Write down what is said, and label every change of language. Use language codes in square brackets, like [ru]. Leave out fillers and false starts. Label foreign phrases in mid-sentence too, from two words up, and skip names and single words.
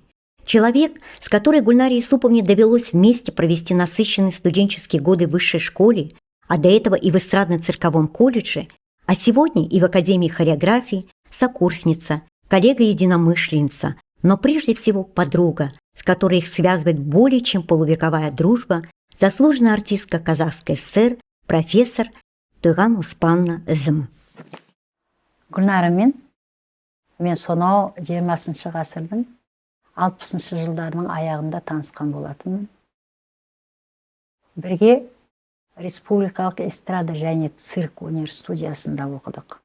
[ru] Человек, с которой Гульнаре Юсуповне довелось вместе провести насыщенные студенческие годы в высшей школе, а до этого и в эстрадно-цирковом колледже, а сегодня и в Академии хореографии, сокурсница, коллега-единомышленница, но прежде всего подруга, с которой их связывает более чем полувековая дружба, заслуженная артистка Казахской ССР, профессор Туйган Успанна Зым. [kk] Гүлнарымен мен сонау 20 ғасырдың 60 жылдарының аяғында танысқан болатынмын. Бірге Республикалық эстрада және цирк өнер студиясында оқыдық.